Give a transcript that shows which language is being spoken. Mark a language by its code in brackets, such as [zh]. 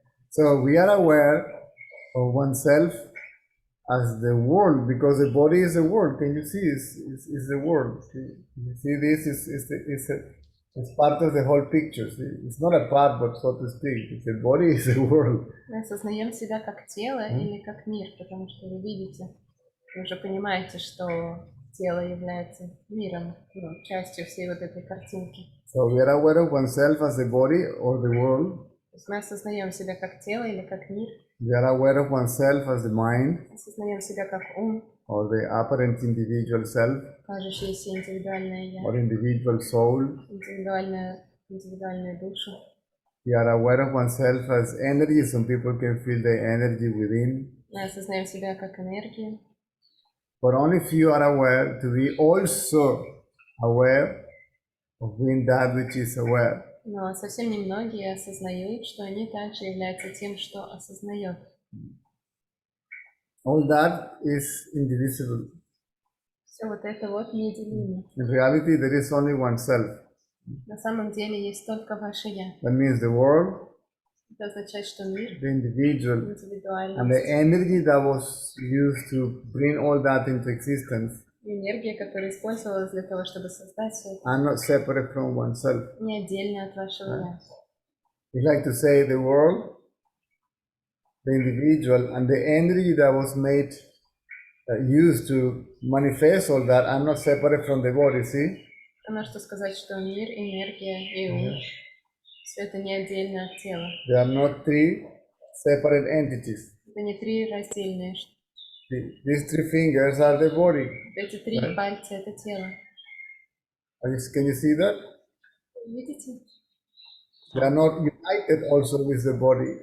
[en] So we are aware of oneself as the world, because the body is the world. Can you see? Is the world. You see, this is part of the whole picture. See? It's not a part, but so to speak. The body is the world. [ru] Мы осознаем себя как тело или как мир, потому что вы видите, вы уже понимаете, что тело является миром, частью всей вот этой картинки. [en] So we are aware of oneself as the body or the world. [ru] То есть мы осознаем себя как тело или как мир. [en] We are aware of oneself as the mind. [ru] Осознаем себя как ум. [en] or the apparent individual self, [ru] кажущееся индивидуальное я, [en] or individual soul. [ru] индивидуальную душу. [en] We are aware of oneself as energy. Some people can feel the energy within. [ru] Мы осознаем себя как энергию. [en] But only few are aware to be also aware of being that which is aware. [ru] Но совсем немногие осознают, что они также являются тем, что осознает. [en] All that is indivisible. [ru] Все вот это вот неделимо. [en] In reality, there is only one self. [ru] На самом деле есть только ваше я. [en] That means the world, [ru] Это означает, что мир, [en] the individual, and the [ru] индивидуальность, [en] energy that was used to bring all that into existence [ru] энергия, которая использовалась для того, чтобы создать все это, [en] are not separate from oneself. [ru] не отдельно от вашего я. [en] We like to say the world, the individual, and the energy that was made, used to manifest all that are not separate from the body, see? [ru] Потому что сказать, что мир, энергия и ум, все это не отдельно от тела. [en] They are not three separate entities. [ru] Это не три раздельные. [en] These three fingers are the body. [ru] Эти три пальца — это тело. [en] Can you see that? [ru] Видите? [en] They are not united also with the body.